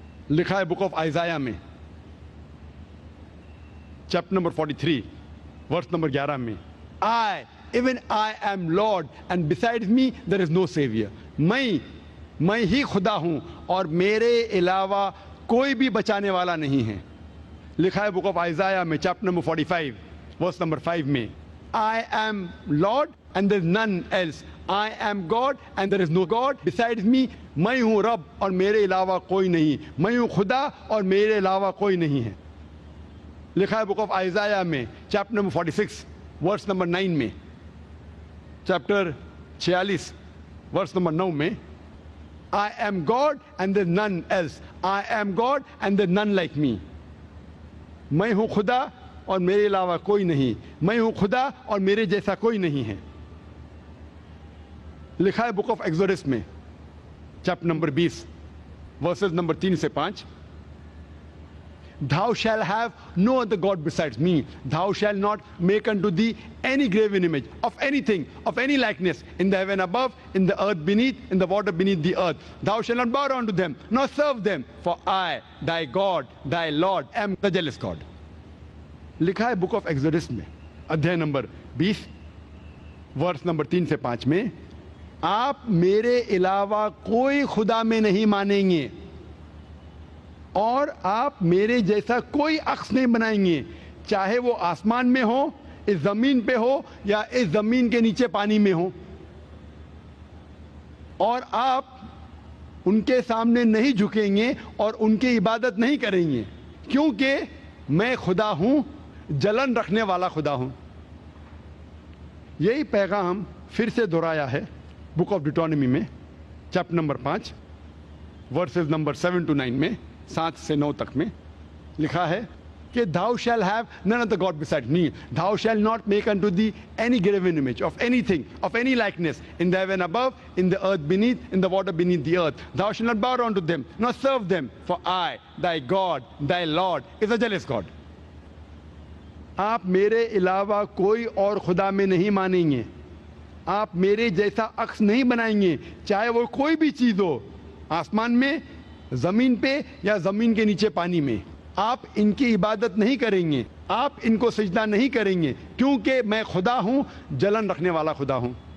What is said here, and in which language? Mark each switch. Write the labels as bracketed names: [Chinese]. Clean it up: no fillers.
[Hindi] लिखा है book of आइजाया में चैप्टर नंबर 43 वर्स नंबर 11 में, [English] even I am Lord and besides me there is no savior। [Hindi] मैं ही खुदा हूं और मेरे अलावा कोई भी बचाने वाला नहीं है। लिखा है बुक ऑफ आइजाया में चैप्टर नंबर 45 वर्स नंबर 5 में, [English] I am Lord and there is none else, I am God and there is no God besides me। [Hindi] मैं हूं रब और मेरे अलावा कोई नहीं, मैं हूं खुदा और मेरे अलावा कोई नहीं है। लिखा है बुक ऑफ आइजाया में चैप्टर नंबर 46 वर्स नंबर 9 में, चैप्टर 46 वर्स नंबर 9 में, [English] I am God and there is none else, I am God and there is none like me। [Hindi] मैं हूं खुदा और मेरे अलावा कोई नहीं, मैं हूं खुदा और मेरे जैसा कोई नहीं है। लिखा है बुक ऑफ एक्सोडस में चैप्टर नंबर 20 वर्सेस नंबर 3 से 5, [English] Thou shall have no other God besides me, thou shall not make unto thee any graven image of anything, of any likeness, in the heaven above, in the earth beneath, in the water beneath the earth। Thou shalt not bow down to them, nor serve them, for I, thy God, thy Lord, am the jealous God। [Hindi] लिखा है book of exodus में अध्याय number 20 verse number 3 से 5 में, आप मेरे अलावा कोई खुदा में नहीं मानेंगे और आप मेरे जैसा कोई अक्स नहीं बनाएंगे, चाहे वो आसमान में हो, इस जमीन पे हो, या इस जमीन के नीचे पानी में हो। और आप उनके सामने नहीं झुकेंगे और उनकी इबादत नहीं करेंगे, क्योंकि मैं खुदा हूं, जलन रखने वाला खुदा हूं। यही पैगाम फिर से दोहराया है बुक ऑफ ड्यूटरोनॉमी में chapter number 5 versus number 7 to 9 में, 7 से 9 तक में लिखा है कि [English] thou shall have none other God beside me, thou shall not make unto thee any graven image of anything, of any likeness, in the heaven above, in the earth beneath, in the water beneath the earth। Thou shalt not bow down to them, nor serve them, for I, thy God, thy Lord, is a jealous God। [Hindi] आप मेरे अलावा कोई और खुदा में नहीं मानेंगे, आप मेरे जैसा अक्स नहीं बनाएंगे, चाहे वो कोई भी चीज हो, आसमान में, जमीन पे, या जमीन के नीचे पानी में। आप इनकी इबादत नहीं करेंगे, आप इनको सजदा नहीं करेंगे, क्योंकि मैं खुदा हूं, जलन रखने वाला खुदा हूं।